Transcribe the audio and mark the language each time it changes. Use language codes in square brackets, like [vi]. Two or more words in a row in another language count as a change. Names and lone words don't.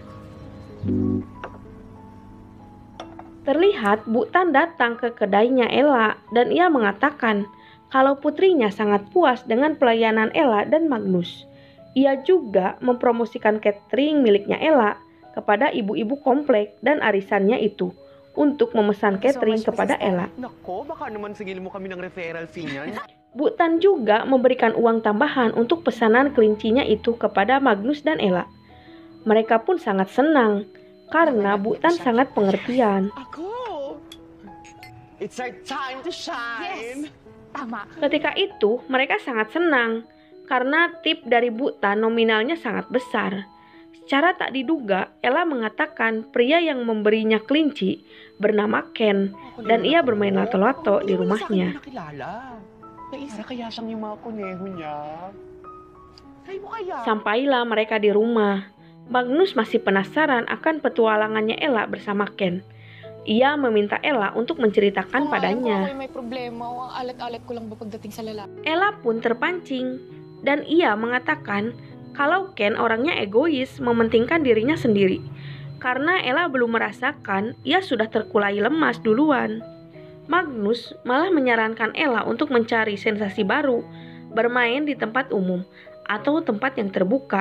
[id] Terlihat Bu Tan datang ke kedainya Ella dan ia mengatakan kalau putrinya sangat puas dengan pelayanan Ella dan Magnus. Ia juga mempromosikan catering miliknya Ella kepada ibu-ibu komplek dan arisannya itu untuk memesan catering kepada Ella. [tl] Nako, baka naman sigil mo kami ng [en] referral fee [tl] niyan. [id] Bu Tan juga memberikan uang tambahan untuk pesanan kelincinya itu kepada Magnus dan Ella. Mereka pun sangat senang karena Bu Tan sangat pengertian. [tl] Ako! [en] It's our time to shine! Yes! [tl] Tama. [id] Ketika itu, mereka sangat senang karena tip dari Bu Tan nominalnya sangat besar. Secara tak diduga, Ella mengatakan pria yang memberinya kelinci bernama Ken dan ia bermain lato-lato di rumahnya. [tl] Naisa kaya siyang yung mga kuneho niya? Kaya mo kaya? [id] Sampailah mereka di rumah. Magnus masih penasaran akan petualangannya Ella bersama Ken. Ia meminta Ella untuk menceritakan padanya. [tl] May problema o ang alat-alat ko lang ba pagdating sa lalaki. [id] Ella pun terpancing dan ia mengatakan kalau Ken orangnya egois, mementingkan dirinya sendiri. Karena Ella belum merasakan, ia sudah terkulai lemas duluan. Magnus malah menyarankan Ella untuk mencari sensasi baru, bermain di tempat umum atau tempat yang terbuka.